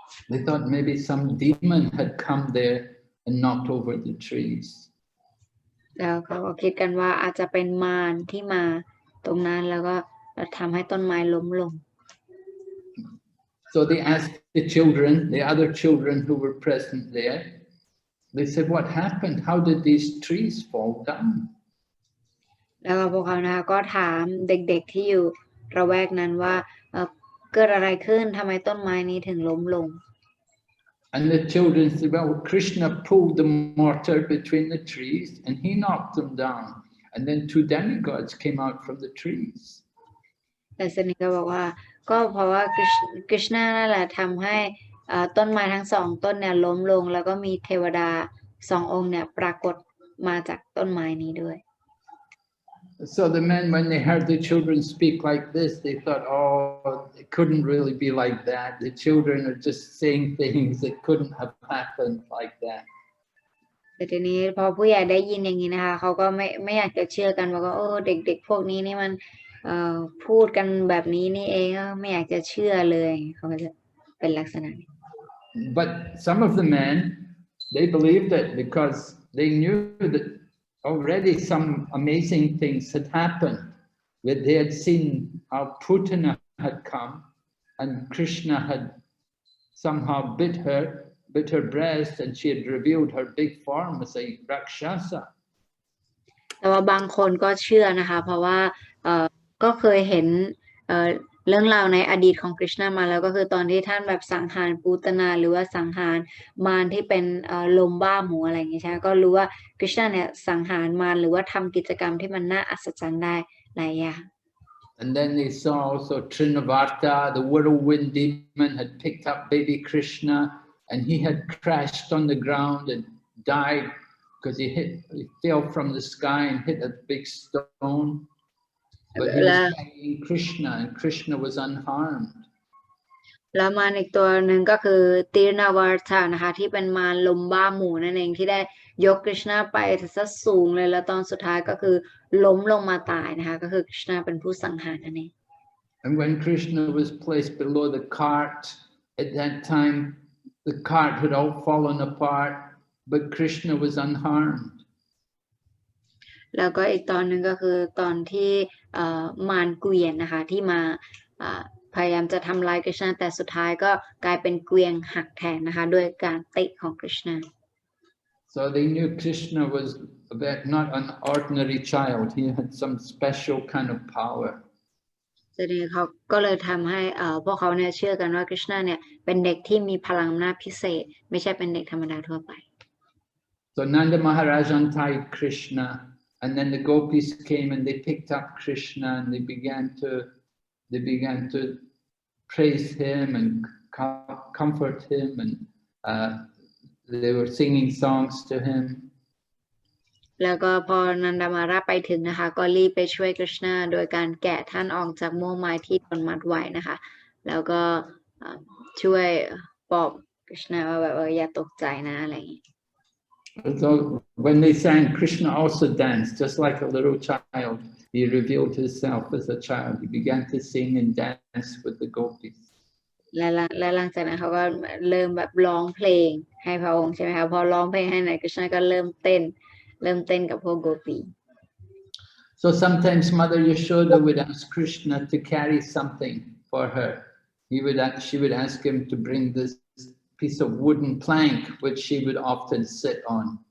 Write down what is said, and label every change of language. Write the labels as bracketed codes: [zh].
[en] They thought maybe some demon had come there and knocked over the trees. [th] แล้วเขาก็คิดกันว่าอาจจะเป็นมารที่มาตรงนั้นแล้วก็ทำให้ต้นไม้ล้มลง [en] So they asked the other children who were present there, they said, what happened? How did these trees fall down? [th] แล้วพวกเขานะคะก็ถามเด็กๆที่อยู่ระแวกนั้นว่าเกิดอะไรขึ้นทำไมต้นไม้นี้ถึงล้มลง [en] And the children said, well, Krishna pulled the mortar between the trees and he knocked them down. And then two demigods came out from the trees. [th] แต่สนิทก็บอกว่าก็เพราะว่าคริชนานั่นแหละทำให้ต้นไม้ทั้งสองต้นเนี่ยล้มลงแล้วก็มีเทวดาสององค์เนี่ยปรากฏมาจากต้นไม้นี้ด้วย [en] So the men, when they heard the children speak like this, they thought, oh, it couldn't really be like that. The children are just saying things that couldn't have happened like that. [th] แต่ทีนี้พอผู้ใหญ่ได้ยินอย่างนี้นะคะเขาก็ไม่อยากจะเชื่อกันว่าเด็กๆพวกนี้นี่มันพูดกันแบบนี้นี่เองไม่อยากจะเชื่อเลยเขาก็จะเป็นลักษณะนี้ [en] But some of the men, they believed it because they knew that already some amazing things had happened. That they had seen how Putana had come and Krishna had somehow bit her breast and she had revealed her big form as a Rakshasa. [th] แต่ว่าบางคนก็เชื่อนะคะเพราะว่าก็เคยเห็นเรื่องราวในอดีตของคริชนามาแล้วก็คือตอนที่ท่านแบบสังหารปูตนาหรือว่าสังหารมารที่เป็นลมบ้าหมูอะไรอย่างเงี้ยใช่ก็รู้ว่าคริชนาเนี่ยสังหารมารหรือว่าทำกิจกรรมที่มันน่าอัศจรรย์ได้หลายอย่าง [en] And then they saw also Trinavarta, the whirlwind demon, had picked up baby Krishna and he had crashed on the ground and died because he fell from the sky and hit a big stone. But he was carrying Krishna, and Krishna was unharmed. [th] แล้วมารอีกตัวหนึ่งก็คือตีรนาวาชานะคะที่เป็นมารลมบ้าหมู่นั่นเองที่ได้ยกกฤษณาไปซะสูงเลยแล้วตอนสุดท้ายก็คือล้มลงมาตายนะคะก็คือกฤษณาเป็นผู้สังหารนั่นเอง [en] And when Krishna was placed below the cart, at that time the cart had all fallen apart, but Krishna was unharmed. [th] แล้วก็อีกตอนหนึ่งก็คือตอนที่มารเกวียนนะคะที่มาพยายามจะทำลายกฤษณาแต่สุดท้ายก็กลายเป็นเกวียนหักแทนนะคะด้วยการเตะของกฤษณา [en] So they knew Krishna was not an ordinary child. He had some special kind of power. [th] ทีนี้เขาก็เลยทำให้พวกเขาเนี่ยเชื่อกันว่ากฤษณาเนี่ยเป็นเด็กที่มีพลังอำนาจพิเศษไม่ใช่เป็นเด็กธรรมดาทั่วไป [en] So Nanda Maharaj untied Krishna, and then the gopis came and they picked up Krishna and they began to praise him and comfort him, and they were singing songs to him. [th] แล้วก็พอนันดามาราไปถึงนะคะก็รีบไปช่วยกฤษณาโดยการแกะท่านออกจากม่วงไม้ที่โดนมัดไว้นะคะแล้วก็ช่วยปลอบกฤษณาว่าแบบอย่าตกใจนะอะไรอย่างนี้ [en] So when they sang, Krishna also danced just like a little child. He revealed himself as a child. He began to sing and dance with the gopis. [th] และหลังจากนั้นเขาก็เริ่มแบบร้องเพลงให้พระองค์ใช่ไหมคะพอร้องเพลงให้นายกฤษณาก็เริ่มเต้นกับพวกโกปี [en] So sometimes Mother Yashoda would ask Krishna to carry something for her. She would ask him to bring this piece of wooden plank, which she would often sit on.